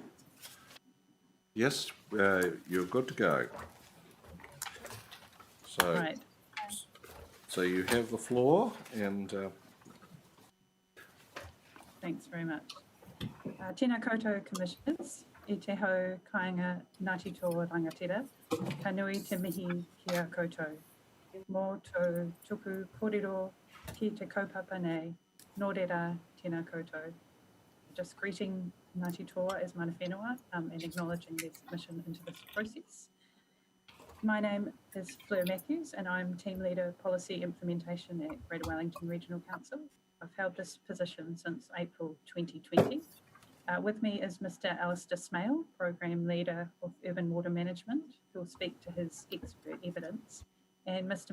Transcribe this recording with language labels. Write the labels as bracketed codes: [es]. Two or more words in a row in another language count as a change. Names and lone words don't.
[en] Yes, you're good to go. So, Right. so you have the floor, and Thanks very much. [mi] Tēnā koutou commissioners, e te hau kāinga Ngāti Toa Rangatira, ka nui te mihi ki a koutou. Mō tō tuku kōrero ki te kaupapa nei, nō reira tēnā koutou. [en] Just greeting Ngāti Toa as [mi] mana whenua [en] and acknowledging their submission into this process. My name is Fleur Matthews and I'm Team Leader Policy Implementation at Greater Wellington Regional Council. I've held this position since April 2020. With me is Mr. Alistair Smale, Program Leader of Urban Water Management, who will speak to his expert evidence, and Mr.